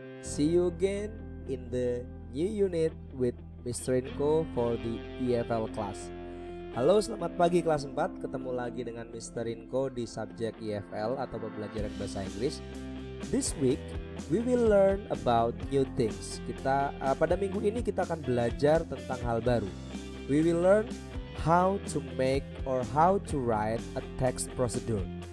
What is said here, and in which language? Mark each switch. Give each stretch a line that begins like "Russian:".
English: See you again in the new unit with Mr.
Indonesian: Inko
English: for the EFL class.
Indonesian: Halo, selamat pagi kelas 4. Ketemu lagi dengan Mr. Inko di subjek EFL atau pembelajaran bahasa Inggris.
English: This week we will learn about new things.
Indonesian: Pada minggu ini kita akan belajar tentang hal baru.
English: We will learn how to make or how to write a text procedure.